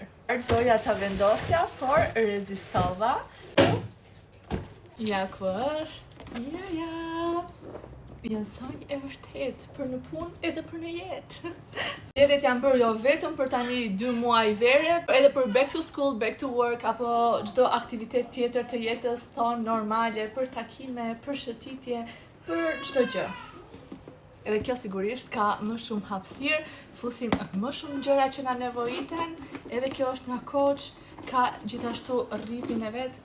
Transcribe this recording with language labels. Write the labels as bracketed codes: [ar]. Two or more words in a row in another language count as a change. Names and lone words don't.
[sq] Doja ta vendosja, por rezistova. Ja ku është. Ja. Njësoj e vërtet, për në punë edhe për në jetë. Djetet janë bërë jo vetëm për tani 2 muaj vere, edhe për [en] back to school, back to work, [sq] apo çdo aktivitet tjetër të jetës tonë normale, për takime, për shëtitje, për çdo gjë. Edhe kjo sigurisht ka më shumë hapësirë, fusim më shumë gjëra që na nevojiten, edhe kjo është nga Coach, ka gjithashtu rripin e vet.